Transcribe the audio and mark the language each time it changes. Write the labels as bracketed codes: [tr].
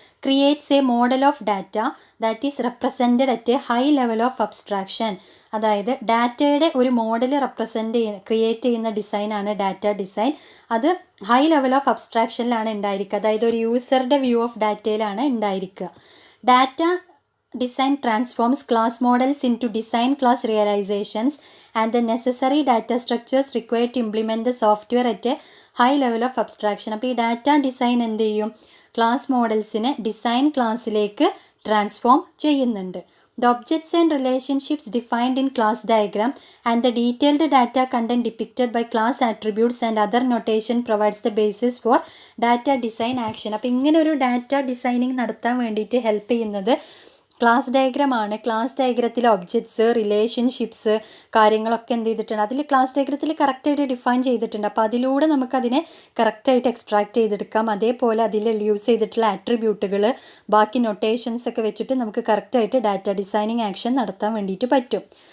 [en] Creates a model of data that is represented at a high level of abstraction. [ml] അതായത് ഡാറ്റയുടെ ഒരു model create ചെയ്യുന്ന ഡിസൈനാണ് data design. അത് ഹൈ ലെവൽ ഓഫ് അബ്സ്ട്രാക്ഷനിലാണ് ഉണ്ടായിരിക്കുക. അതായത് ഒരു യൂസറുടെ വ്യൂ ഓഫ് ഡാറ്റയിലാണ് ഉണ്ടായിരിക്കുക. [en] Data design transforms class models into design class realizations and the necessary data structures required to implement the software at a high level of abstraction. [ml] അപ്പോൾ ഈ data design എന്ത് ചെയ്യും? Class മോഡൽസിനെ design ക്ലാസ്സിലേക്ക് transform ചെയ്യുന്നുണ്ട്. [en] The objects and relationships defined in class diagram and the detailed data content depicted by class attributes and other notation provides the basis for data design action. [ml] അപ്പോൾ ഇങ്ങനെ ഒരു data designing നടത്താൻ വേണ്ടിയിട്ട് help ചെയ്യുന്നത് class ഡയഗ്രമാണ്. Class ഡയഗ്രത്തിലെ objects, relationships, കാര്യങ്ങളൊക്കെ എന്ത് ചെയ്തിട്ടുണ്ട്, അതിൽ ക്ലാസ് ഡയഗ്രത്തിൽ കറക്റ്റായിട്ട് ഡിഫൈൻ ചെയ്തിട്ടുണ്ട്. അപ്പോൾ അതിലൂടെ നമുക്കതിനെ കറക്റ്റായിട്ട് എക്സ്ട്രാക്ട് ചെയ്തെടുക്കാം. അതേപോലെ അതിൽ യൂസ് ചെയ്തിട്ടുള്ള ആട്രിബ്യൂട്ടുകൾ, ബാക്കി നൊട്ടേഷൻസ് ഒക്കെ വെച്ചിട്ട് നമുക്ക് കറക്റ്റായിട്ട് ഡാറ്റ ഡിസൈനിങ് ആക്ഷൻ നടത്താൻ വേണ്ടിയിട്ട് പറ്റും.